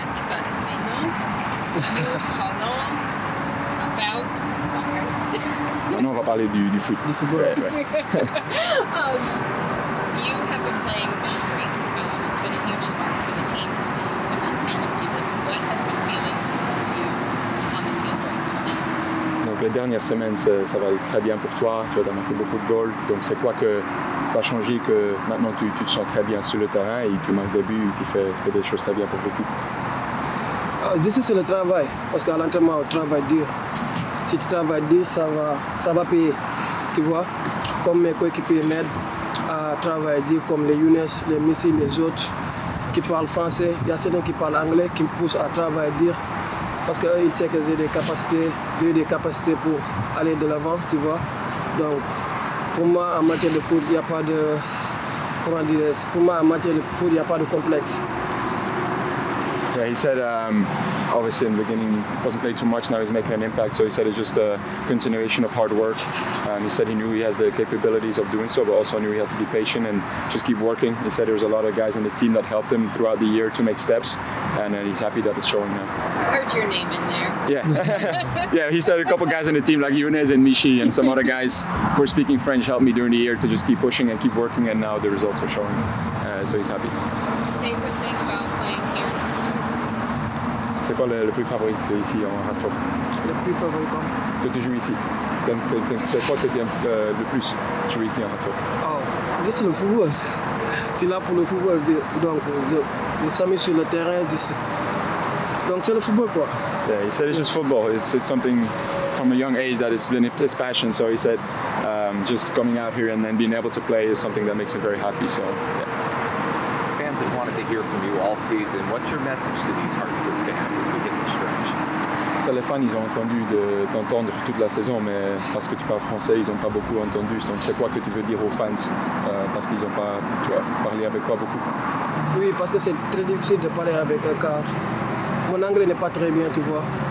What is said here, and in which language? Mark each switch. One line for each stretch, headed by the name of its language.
English: But
French: maintenant, nous parlons
English: about soccer.
French: Maintenant, on va parler du foot. Du football. Ouais.
English: You have been playing great. It's been a huge spark for the team to see you come in and do this. What has been feeling for you on the field right now?
French: Donc les dernières semaines, ça va très bien pour toi. Tu as marqué beaucoup de goals. Donc c'est quoi que ça a changé que maintenant tu te sens très bien sur le terrain et tu marques des buts, tu fais des choses très bien pour l'équipe. Ici, c'est le travail. Parce qu'à l'entraînement, on travaille dur. Si tu travailles dur, ça va payer. Tu vois, comme mes coéquipiers m'aident à travailler dur, comme les Younes, les Messi, les autres qui parlent français. Il y a certains qui parlent anglais qui me poussent à travailler dur. Parce qu'eux, ils savent que j'ai des capacités pour aller de l'avant, tu vois. Donc, pour moi, en matière de foot, il n'y a pas de... Comment dire? Pour moi, en matière de foot, il n'y a pas de complexe.
English: Yeah, he said obviously in the beginning wasn't playing too much, now he's making an impact, so he said it's just a continuation of hard work. He said he knew he has the capabilities of doing so, but also knew he had to be patient and just keep working. He said there was a lot of guys in the team that helped him throughout the year to make steps, and he's happy that it's showing now. I heard your name in there. Yeah, yeah. He said a couple guys in the team like Younes and Michi and some other guys who are speaking French helped me during the year to just keep pushing and keep working, and now the results are showing. So he's happy. Favorite thing about playing here?
French: C'est quoi le plus favori que tu as ici en Hartford? Le plus favori, quoi. Que tu joues ici? C'est quoi que tu aimes le plus jouer ici en Hartford? Oh, juste le football. C'est là pour le football. Donc, je s'amuse sur le terrain. Donc, c'est le football, quoi.
English: Yeah, he said it's just football. It's something from a young age that has been his passion. So he said just coming out here and then being able to play is something that makes him very happy. So, yeah. Fans have wanted to hear from you all season. What's your message to these Hartford fans as we hit the stretch?
French: Ça, les fans, ils ont entendu t'entendre toute la saison, mais parce que tu parles français, ils n'ont pas beaucoup entendu. Donc, c'est quoi que tu veux dire aux fans parce qu'ils n'ont pas parlé avec toi beaucoup? Oui, parce que c'est très difficile de parler avec eux car mon anglais n'est pas très bien, tu vois.